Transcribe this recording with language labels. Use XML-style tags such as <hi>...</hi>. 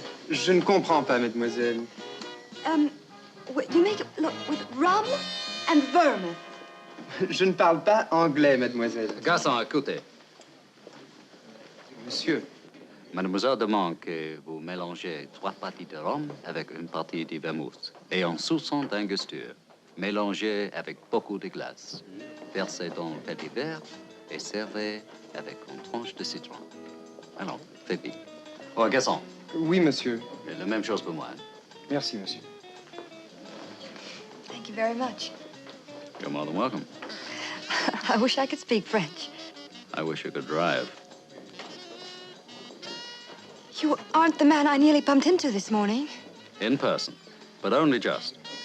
<fr>Je ne comprends pas, mademoiselle.</fr> <en>You make it look with rum and vermouth.</en> <fr>Je ne parle pas anglais, mademoiselle. Garçon, écoutez. Monsieur. Mademoiselle demande que vous mélangez 3 parties de rhum avec une partie de vermouth et un soupçon d'angosture, mélangé avec beaucoup de glace. Versez dans le petit verre et servez avec une tranche de citron. Alors, faites vite. Oh, garçon. Oui, monsieur. Et la même chose pour moi. Merci, monsieur.</fr> <en>Thank you very much. You're more than welcome. I wish I could speak French. I wish you could drive. You aren't the man I nearly bumped into this morning. In person, but only just.</en>